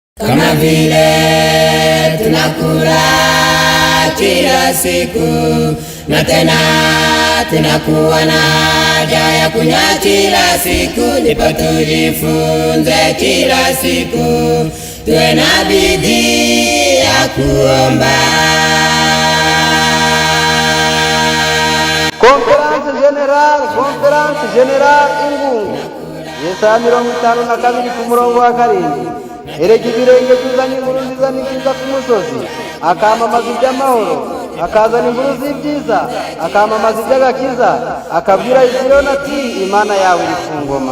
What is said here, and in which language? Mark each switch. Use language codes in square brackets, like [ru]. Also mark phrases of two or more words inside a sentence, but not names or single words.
[sw] Kama vile tunakula kila siku na tena tunakuwa na haja ya kunywa kila siku, ndipo tujifunze kila siku, tuwe na bidii ya kuomba. [rw] Konferansi General Ingungu Yesaya 52 ku murongo wa 7. Erega ibirenge byuzanye inkuru nziza n'ibyiza ku musozi, akamamaza iby'amahoro, akazana inkuru z'ibyiza, akamamaza iby'agakiza, akabwira Isirayeli ati Imana yawe iri ku ngoma.